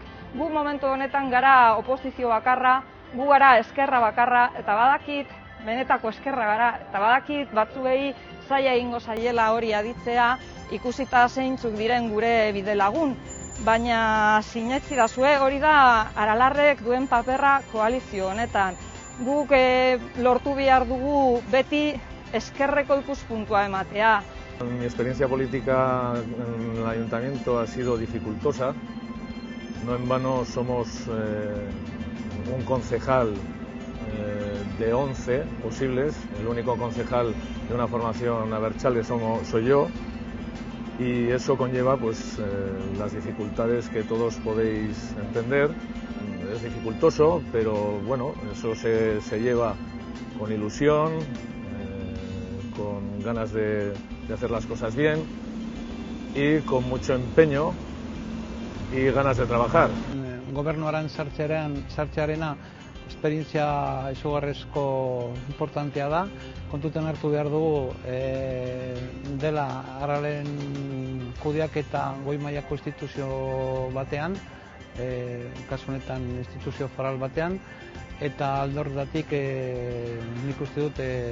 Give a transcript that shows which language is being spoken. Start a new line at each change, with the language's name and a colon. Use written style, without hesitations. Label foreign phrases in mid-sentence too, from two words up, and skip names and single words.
Basque: Gu momentu honetan gara oposizio bakarra, gu gara eskerra bakarra, eta badakit, benetako eskerra gara, eta badakit batzuei zaila egingo zaiela hori aditzea, ikusita zeintzuk diren gure bidelagun. Baina sinetsi dazue, hori da Aralarrek duen paperra koalizio honetan. Guk lortu behar dugu beti eskerreko ikuspuntua ematea.
Spanish: Mi experiencia política en el ayuntamiento ha sido dificultosa. No en vano somos un concejal de 11 posibles. El único concejal de una formación abertzale soy yo. Y eso conlleva las dificultades que todos podéis entender. Es dificultoso, pero bueno, eso se lleva con ilusión, con ganas de hacer las cosas bien y con mucho empeño y ganas de trabajar.
Basque: Gobernuaren sartzearena esperientzia izugarrizko importantea da. Kontutan hartu behar dugu dela Aralen kudeaketa goi mailako instituzio batean, kasu honetan instituzio foral batean, eta alde horretatik nik uste dut